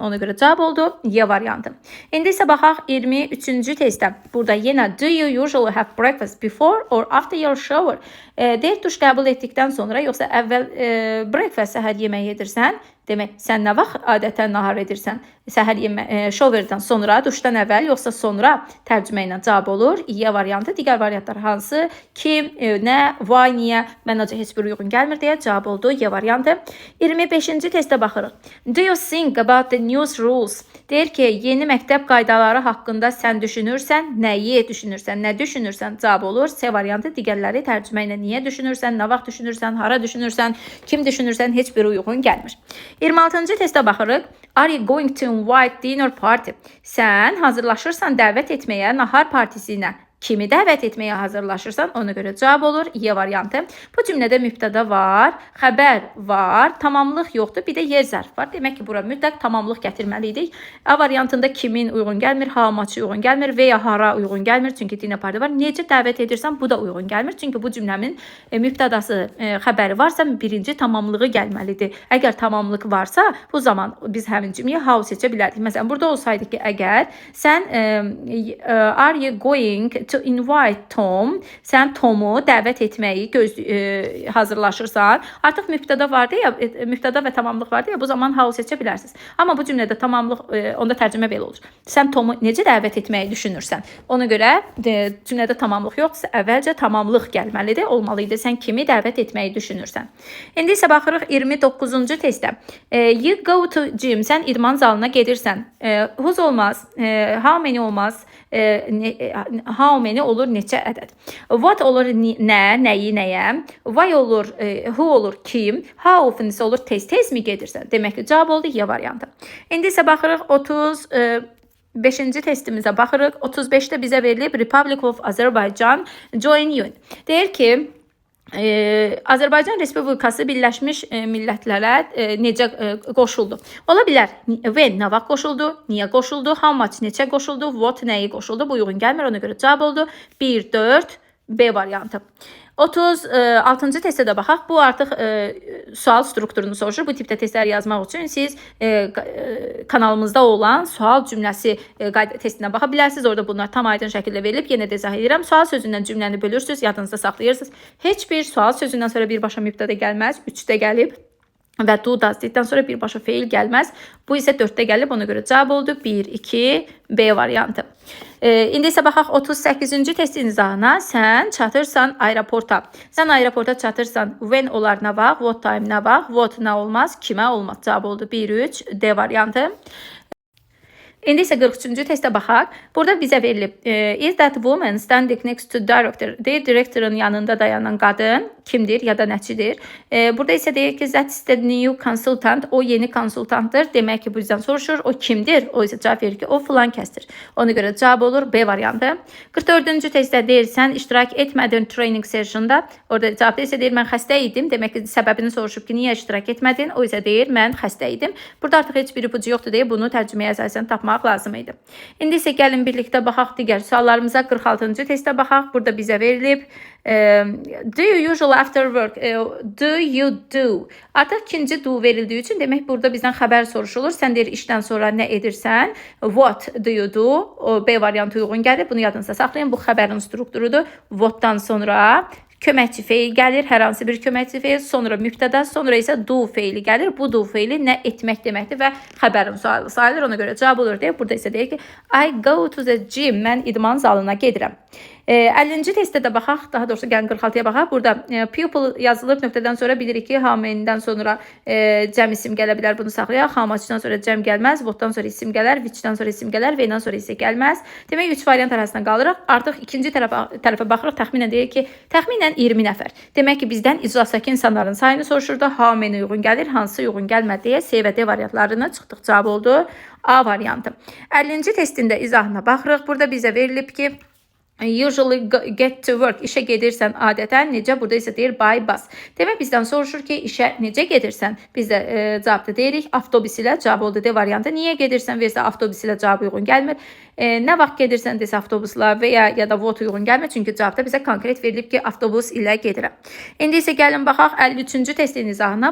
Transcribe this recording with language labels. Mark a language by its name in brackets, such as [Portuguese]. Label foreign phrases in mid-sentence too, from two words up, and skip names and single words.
[Azerbaijani] Ona görə cavab oldu Y variantı. İndi isə baxaq 23-cü testə. Burada yenə [English] do you usually have breakfast before or after your shower? [Azerbaijani] Deyir, duş qəbul etdikdən sonra yoxsa əvvəl breakfast səhər yeməyi edirsən? Demək, sən nə vaxt adətən nahar edirsən? Səhər şoverdən sonra, duşdan əvvəl yoxsa sonra tərcümə ilə cavab olur. Y variantı. Digər variantlar hansı? Kim, nə, why, niyə? Məncə heç bir uyğun gəlmir deyə cavab oldu. Y variantı. 25-ci testə baxırıq. [English] Do you think about the news rules? [Azerbaijani] Deyir ki, yeni məktəb qaydaları haqqında sən düşünürsən, nəyi düşünürsən, nə düşünürsən? Cavab olur. C variantı. Digərləri tərcümə ilə niyə düşünürsən, nə vaxt düşünürsən, hara düşünürsən, kim düşünürsən, heç bir uyğun gəlmir. 26-cı testə baxırıq. [English] Are you going to invite dinner party? [Azerbaijani] Sən hazırlaşırsan dəvət etməyə nahar partisinə. Kimi dəvət etməyə hazırlaşırsan, ona görə cavab olur. Y variantı. Bu cümlədə mübtəda var, xəbər var, tamamlıq yoxdur, bir də yer zərf var. Demək ki, bura mütləq tamamlıq gətirməliydik. A variantında kimin uyğun gəlmir, [English] how much [Azerbaijani] uyğun gəlmir və ya hara uyğun gəlmir, çünki [English] dinner party [Azerbaijani] var. Necə dəvət edirsən, bu da uyğun gəlmir, çünki bu cümləmin mübtədası, xəbəri varsa, birinci tamamlığı gəlməlidir. Əgər tamamlıq varsa, bu zaman biz həmin cümləyə how seçə bilərdik. Məsələn, burada olsaydı ki, əgər sən [English] are you going to invite Tom, [Azerbaijani] sən Tomu dəvət etməyi hazırlaşırsan. Artıq mübtəda vardı ya, mübtəda və tamamlıq vardı ya, bu zaman how seçə bilərsiniz. Amma bu cümlədə tamamlıq, onda tərcümə belə olur. Sən Tomu necə dəvət etməyi düşünürsən? Ona görə cümlədə tamamlıq yoxsa, əvvəlcə tamamlıq gəlməlidir, olmalıydı. Sən kimi dəvət etməyi düşünürsən? İndi isə baxırıq 29-cu testə. [English] You go to gym, [Azerbaijani] sən idman zalına gedirsən. Whose olmaz, [English] how many [Azerbaijani] olmaz, [English] how many [Azerbaijani] olur neçə ədəd. What olur nə, nəyi, nəyə. Why olur, who olur kim. [English] How often [Azerbaijani] isə olur tez-tez mi gedirsən. Demək ki, cavab oldu Y variantı. İndi isə baxırıq 35-ci testimizə baxırıq. 35-də bizə verilib [English] Republic of Azerbaijan join UN. [Azerbaijani] Deyir ki, Azərbaycan Respublikası Birləşmiş Millətlərə necə qoşuldu? Ola bilər, when nə vaxt qoşuldu, niyə qoşuldu, [English] how much [Azerbaijani] neçə qoşuldu, what nəyi qoşuldu, bu uyğun gəlmir, ona görə cavab oldu 1, 4, B variantı. 36-cı testə də baxaq. Bu artıq sual strukturunu soruşur. Bu tipdə testlər yazmaq üçün siz kanalımızda olan sual cümləsi testinə baxa bilərsiniz. Orada bunlar tam aydın şəkildə verilib. Yenə də izah edirəm. Sual sözündən cümləni bölürsünüz, yadınızda saxlayırsınız. Heç bir sual sözündən sonra birbaşa mübtədə gəlməz. 3-də gəlib və [English] do does [Azerbaijani] dedikdən sonra birbaşa feil gəlməz. Bu isə 4-də gəlib. Ona görə cavab oldu 1, 2, B variantı. İndi isə baxaq 38-ci testin izahına. Sən çatırsan aeroporta. Sən aeroporta çatırsan. When olar nə vaxt, [English] what time [Azerbaijani] nə vaxt, what nə olmaz, kimə olmaz. Cavab oldu 1, 3, D variantı. İndi isə 43-cü testə baxaq. Burada bizə verilib [English] is that woman standing next to director. [Azerbaijani] Deyir, direktorun yanında dayanan qadın kimdir ya da nəçidir. Burada isə deyir ki, [English] that is the new consultant. [Azerbaijani] O yeni konsultantdır. Demək ki, bu yüzden soruşur. O kimdir? O isə cavab verir ki, o filan kəsdir. Ona görə cavab olur B variantı. 44-cü testdə deyir, sən iştirak etmədin [English] training sessionda. [Azerbaijani] Orada cavabda isə deyir, mən xəstə idim. Demək ki, səbəbini soruşub ki, niyə iştirak etmədin? O isə deyir, mən xəstə idim. Burada artıq heç bir ipucu yoxdur deyə bunu tərcüməyə əsasən tapmaq lazım idi. İndi isə gəlin birlikdə baxaq digər suallarımıza. 46-cı testə baxaq. Burada bizə verilib [English] do you usually after work, do you do. [Azerbaijani] Artıq ikinci do verildiyi üçün demək burada bizdən xəbər soruşulur. Sən deyir işdən sonra nə edirsən? [English] What do you do? [Azerbaijani] O B variantı uyğun gəlir. Bunu yadınızda saxlayın. Bu xəbərin strukturudur. What'dan sonra köməkçi feil gəlir, hər hansı bir köməkçi feil, sonra mübtəda, sonra isə do feili gəlir. Bu do feili nə etmək deməkdir və xəbərin sualı sayılır. Ona görə cavab olur deyək. Burada isə deyək ki, [English] I go to the gym. [Azerbaijani] Mən idman zalına gedirəm. 50-ci testdə də baxaq, daha doğrusu gəlin 46-ya baxaq. Burada pupil yazılıb, nöqtədən sonra bilirik ki, [English] how many-dən [Azerbaijani] sonra cəm isim gələ bilər, bunu saxlayaq. [English] How much-dan [Azerbaijani] sonra cəm gəlməz, what-dan sonra isim gələr, which-dan sonra isim gələr, when-dan sonra isə gəlməz. Demək 3 variant arasında qalırıq. Artıq ikinci tərəfə baxırıq, təxminən deyək ki, təxminən 20 nəfər. Demək ki, bizdən iclasdakı insanların sayını soruşurdu. [English] How many [Azerbaijani] uyğun gəlir, hansı uyğun gəlmədi deyə C və D variantlarını çıxdıq. Cavab oldu A variantı. 50-ci testin də izahına baxırıq. Burada bizə verilib ki, [English] usually get to work. [Azerbaijani] İşə gedirsən adətən necə? Burada isə deyir [English] by bus. [Azerbaijani] Demək bizdən soruşur ki, işə necə gedirsən? Biz də cavabda deyirik avtobus ilə. Cavab oldu D variantı. Niyə gedirsən versə avtobus ilə cavab uyğun gəlmir. Nə vaxt gedirsən desə avtobusla və ya da what uyğun gəlmir. Çünki cavabda bizə konkret verilib ki, avtobus ilə gedirəm. İndi isə gəlin baxaq 53-cü testin izahına.